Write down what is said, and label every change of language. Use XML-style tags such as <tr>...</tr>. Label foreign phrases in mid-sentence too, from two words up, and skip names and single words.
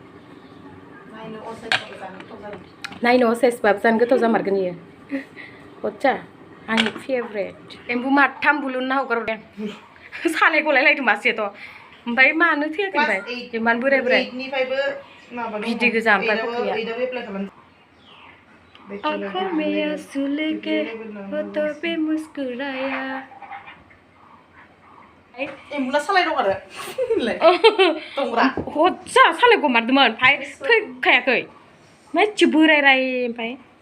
<brx>नायनो असाइसबाबो जानो गोथाव जामारगोन इयो हच्चा आंनि फेभरेट एम्बु माथाम बुलुनना हगारदों सालाय गलायलायदों मासेथ' ओमफ्राय मानो थैयाखै ओमफ्राय इमान बोराय बिदै गोजा ओमफ्राय फख्रिया</brx> <hi>आँखों में आंसू लेके होठों पे मुस्कुराया</hi> <brx>एम्बुला सालाय दं आरो दंग्रा हच्चा सालाय गमारदोंमोन ओमफ्राय थैखायाखै मानसि बोराय ओमफ्राय</brx>